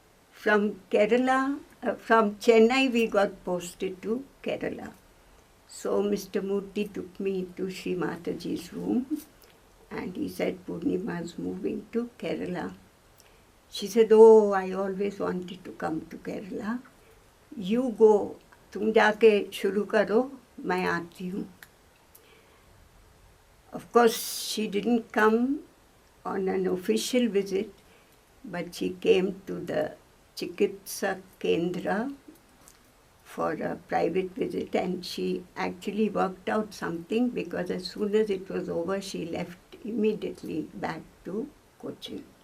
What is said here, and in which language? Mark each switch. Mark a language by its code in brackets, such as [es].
[en] From Kerala, from Chennai, we got posted to Kerala. So Mr. Murthy took me to Sri Mataji's room and he said, Purnima is moving to Kerala. She said, oh, I always wanted to come to Kerala. You go, [hi] तुम जाके शुरू करो, मैं आती हूँ. [en] Of course, she didn't come on an official visit, but she came to the Chikitsa Kendra for a private visit, and she actually worked out something because as soon as it was over, she left immediately back to Cochin.